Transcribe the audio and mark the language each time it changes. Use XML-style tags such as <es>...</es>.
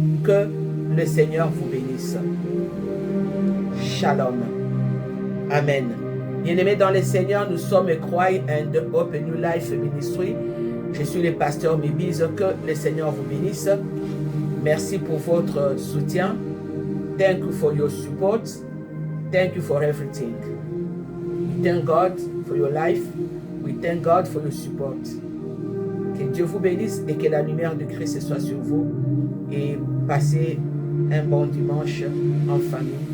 <fr>Que le Seigneur vous bénisse. Shalom. Amen. Bien-aimés dans le Seigneur, nous sommes Cry and Hope New Life Ministry. Je suis le pasteur Mibise. Que le Seigneur vous bénisse. Merci pour votre soutien.</fr> <en>Thank you for your support. Thank you for everything. We thank God for your life. We thank God for your support.</en> <fr>Que Dieu vous bénisse et que la lumière de Christ soit sur vous. Et passez un bon dimanche en famille.</fr>